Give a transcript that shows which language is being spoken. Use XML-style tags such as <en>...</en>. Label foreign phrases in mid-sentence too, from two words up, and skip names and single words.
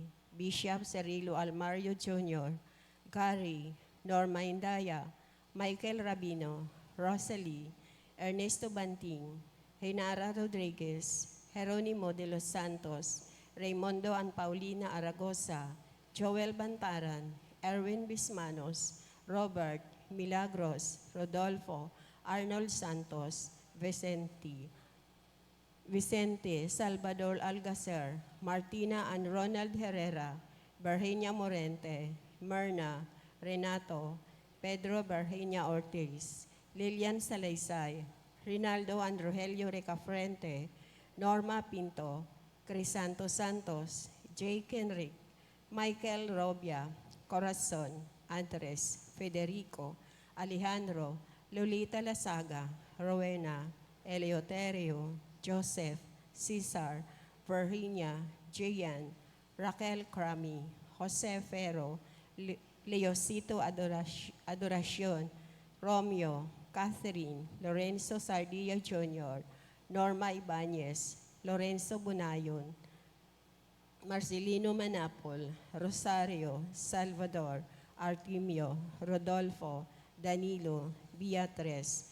<tl>Bishop Cirilo Almario Jr., Gary, Norma Indaya, Michael Rabino, Rosalie, Ernesto Banting, Renara Rodriguez, Jeronimo de los Santos, Raimundo and Paulina Aragosa, Joel Bantaran, Erwin Bismanos, Robert, Milagros, Rodolfo, Arnold Santos, Vicente, Salvador Algacer, Martina and Ronald Herrera, Virginia Morente, Myrna, Renato, Pedro Virginia Ortiz, Lilian Salaysay, Rinaldo and Rogelio Recafrente, Norma Pinto, Crisanto Santos, Jake Enrique, Michael Robia, Corazon, Andres, Federico, Alejandro, Lolita Lasaga, Rowena, Eleuterio, Joseph, Cesar, Virginia, Gian, Raquel Crami, Jose Ferro, Leocito Adoracion, Romeo, Catherine, Lorenzo Sardilla Jr., Norma Ibanez, Lorenzo Bunayon, Marcelino Manapol, Rosario, Salvador, Artemio, Rodolfo, Danilo, Beatriz,</tl>